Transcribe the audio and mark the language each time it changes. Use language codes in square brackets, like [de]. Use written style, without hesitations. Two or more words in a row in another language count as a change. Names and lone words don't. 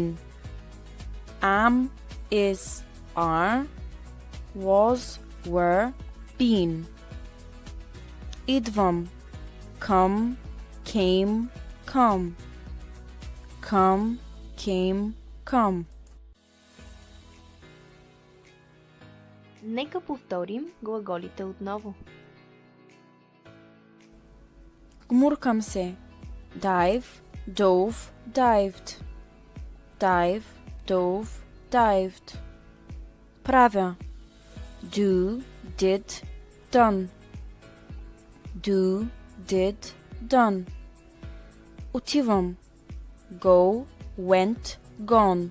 [en] Am, is, are. Was, were, been. Идвам. Come, came, come. Come, came, come. [bg] Нека повторим глаголите отново. Гмуркам се. [en] Dive, dove, dived. Dive, dove, dived. Правя. Do, did, done. Do, did, done. Отивам. Go, went, gone.